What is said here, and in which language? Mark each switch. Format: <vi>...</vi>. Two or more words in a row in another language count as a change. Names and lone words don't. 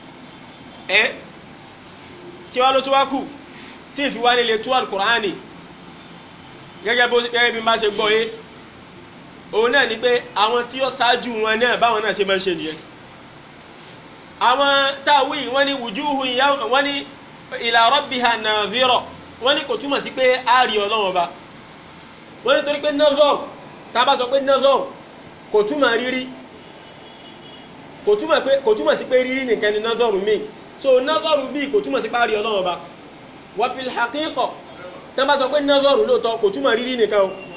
<yo>kí wá ló tó wá kù tí ìfi wá nílé tó al-Qur'ani gẹ́gẹ́ bí n bá ṣe gbọ́ yé òun náà ni pé àwọn tí ó ṣáájú wọn náà báwọn náà ṣe máa ń ṣe nìyẹn àwọn táwí wọ́n ní wujuhu wọ́n ní</yo> <ar>إلى ربها ناظرة</ar> <yo>wọ́n ní kò túmọ̀ sí pé a rí Ọlọ́run Ọba wọ́n ní torí pé nazar tá a bá sọ pé nazar kò túmọ̀ rírí kò túmọ̀ sí pé rírí nìkan ni nazaru mi so nazaru bí kò túmọ̀ sí pé a rí Ọlọ́run Ọba wa</yo> <ar>في الحقيقة</ar> <yo>tá a bá sọ pé nazaru lóòótọ́ kò túmọ̀ rírí nìkan o</yo>